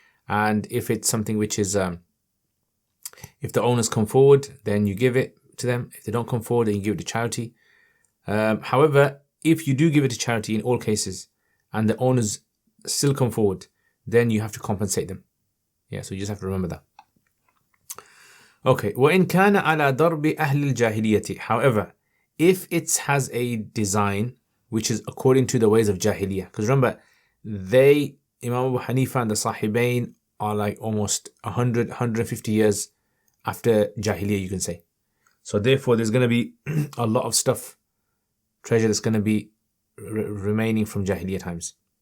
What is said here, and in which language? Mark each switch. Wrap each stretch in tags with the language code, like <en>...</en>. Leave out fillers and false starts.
<en>And if it's something which is, if the owners come forward, then you give it to them. If they don't come forward, then you give it to charity. However, if you do give it to charity in all cases and the owners still come forward, then you have to compensate them. Yeah, so you just have to remember that.</en> <ar>Okay, وَإِنْ كَانَ عَلَى ضَرْبِ أَهْلِ الْجَاهِلِيَّةِ.</ar> <en>However, if it has a design which is according to the ways of Jahiliyyah, because remember, Imam Abu Hanifa and the Sahibain are like almost 100, 150 years after Jahiliyyah, you can say. So therefore, there's going to be a lot of stuff, treasure that's going to be remaining from Jahiliyyah times.</en>